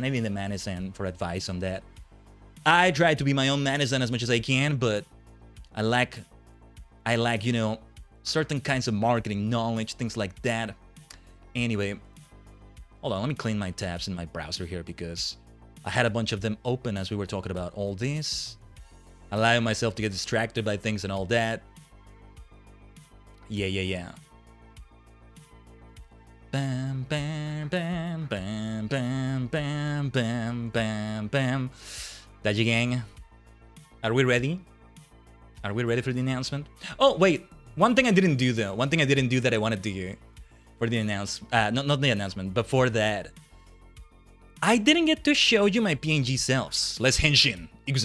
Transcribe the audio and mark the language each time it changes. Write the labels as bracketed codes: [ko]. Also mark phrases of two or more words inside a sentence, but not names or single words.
[en] I need a Manisan for advice on that. I try to be my own Manisan as much as I can, but I lack, you know, certain kinds of marketing knowledge, things like that. Anyway, hold on. Let me clean my tabs in my browser here because I had a bunch of them open as we were talking about all this. Allowing myself to get distracted by things and all that. Yeah. Bam, bam, bam, bam, bam, bam, bam, bam, bam. Tajigen, are we ready? Are we ready for the announcement? Oh, wait. One thing I didn't do, though. One thing I didn't do that I wanted to do for the announcement. Not the announcement. Before that, I didn't get to show you my PNG selves. Let's [ja] 変身。行くぜ.